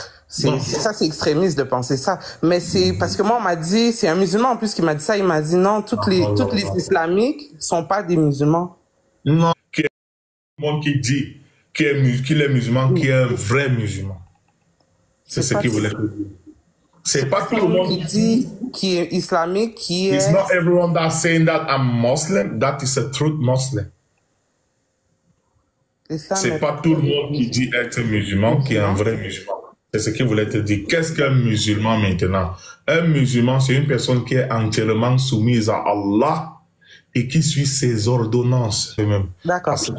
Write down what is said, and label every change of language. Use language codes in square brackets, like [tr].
[fr] Ça, c'est extrémiste de penser ça. Mais c'est parce que moi, on m'a dit, c'est un musulman en plus qui m'a dit ça. Il m'a dit non, toutes les islamiques sont pas des musulmans. Non, qui est le monde qui dit qu'il est musulman, qui est un vrai musulman. C'est ce qu'il voulait dire. C'est pas tout le monde qui dit qui est islamique, qui est... [en] It's not everyone that's saying that I'm Muslim, that is a truth Muslim. [fr] C'est pas tout le monde qui dit être musulman, qui est un vrai musulman. C'est ce qu'il voulait te dire. Qu'est-ce qu'un musulman maintenant? Un musulman, c'est une personne qui est entièrement soumise à Allah et qui suit ses ordonnances. D'accord.